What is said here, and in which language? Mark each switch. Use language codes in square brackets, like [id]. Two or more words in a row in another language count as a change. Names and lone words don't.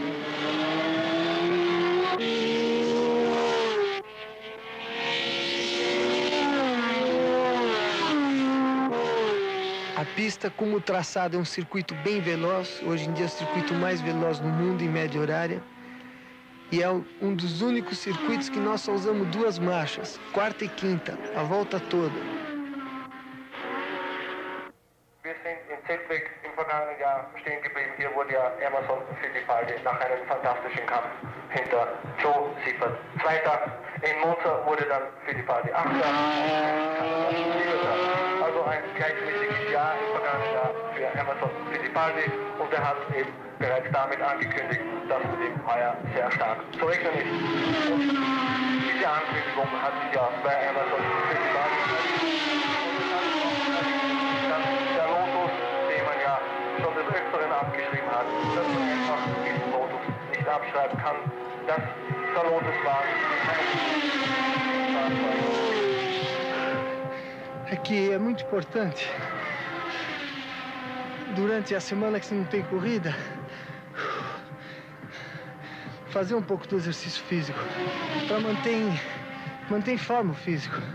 [pt] A pista, como o traçado é um circuito bem veloz, hoje em dia é o circuito mais veloz no mundo em média horária, e é um dos únicos circuitos que nós só usamos 2 marchas, quarta e quinta, a volta toda. [de] Stück im vergangenen Jahr stehen geblieben. Hier wurde ja Emerson Fittipaldi nach einem fantastischen Kampf hinter Joe Siffert Zweiter. In Monza wurde dann Fittipaldi Achter. Also ein gleichmäßiges Jahr im vergangenen Jahr für Emerson Fittipaldi und er hat eben bereits damit angekündigt, dass mit ihm heuer sehr stark zu rechnen ist. Und diese Ankündigung hat sich ja bei Emerson Fittipaldi der Lotus, den man ja schon des Öfteren abgeschrieben hat, dass man einfach diesen Lotus nicht abschreiben kann, dass der Lotus war. [pt] É que é muito importante, durante a semana que você não tem corrida, fazer um pouco do exercício físico, para manter em forma o físico.